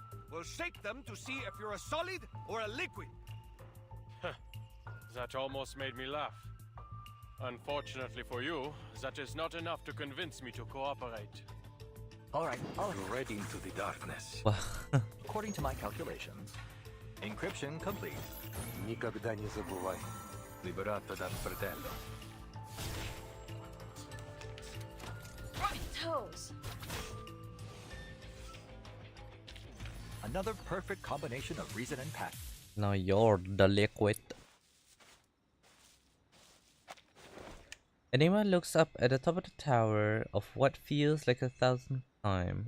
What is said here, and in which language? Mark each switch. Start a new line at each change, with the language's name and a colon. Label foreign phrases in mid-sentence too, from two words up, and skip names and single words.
English: We'll shake them to see if you're a solid or a liquid. That almost made me laugh. Unfortunately for you, that is not enough to convince me to cooperate. Alright, Ready into the darkness. According to my calculations, encryption complete.
Russian: Никогда не забывай.
Italian: Liberato dal fratello.
English: My toes. Another perfect combination of reason and passion. Now you're the liquid. Enigma looks up at the top of the tower of what feels like 1,000th time.